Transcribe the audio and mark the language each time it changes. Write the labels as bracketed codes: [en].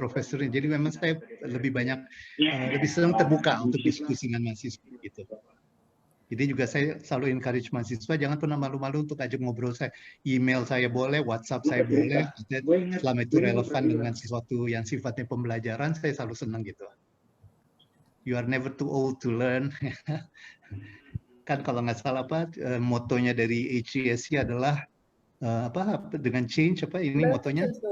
[id] Jadi memang saya lebih senang terbuka untuk diskusi dengan mahasiswa gitu. Jadi juga saya selalu encourage mahasiswa jangan pernah malu-malu untuk ajak ngobrol saya. Email saya boleh, WhatsApp saya boleh. Selama itu relevan dengan sesuatu yang sifatnya pembelajaran, saya selalu senang gitu. [en] You are never too old to learn. [id] Kan kalau nggak salah motonya dari HCSC adalah dengan change ini motonya?